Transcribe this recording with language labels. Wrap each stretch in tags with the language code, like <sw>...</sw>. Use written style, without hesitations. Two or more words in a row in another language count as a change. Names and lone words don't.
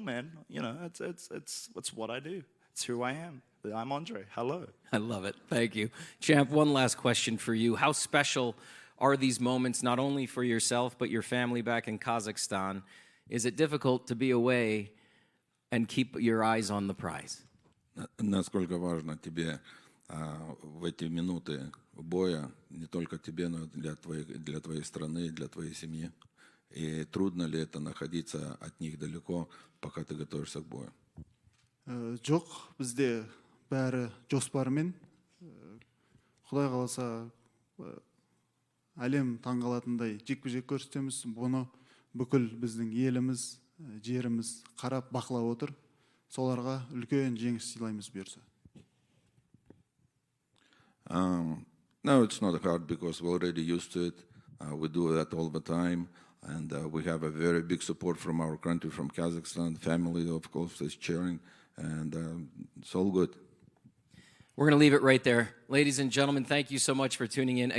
<en>It's cool, man. It's what I do. It's who I am. I'm Andrei. Hello. I love it. Thank you. Champ, one last question for you. How special are these moments, not only for yourself, but your family back in Kazakhstan? Is it difficult to be away and keep your eyes on the prize?</en> <ru>Насколько важно тебе в эти минуты боя, не только тебе, но для твоей страны, для твоей семьи? И трудно ли это находиться от них далеко, пока ты готовишься к бою?</ru> <kk>Жоқ, бізде бәрі жоспармен. Құдай қаласа әлем таңғалатындай жекпе-жек көрсетеміз. Бұны бүкіл біздің еліміз, жеріміз қарап бақылап отыр. Соларға үлкен жеңіс сыйлаймыз бұйырса.</kk> <en>No, it's not hard because we're already used to it. We do that all the time. And we have a very big support from our country, from Kazakhstan. Family, of course, is cheering. And it's all good. We're going to leave it right there. Ladies and gentlemen, thank you so much for tuning in.</en>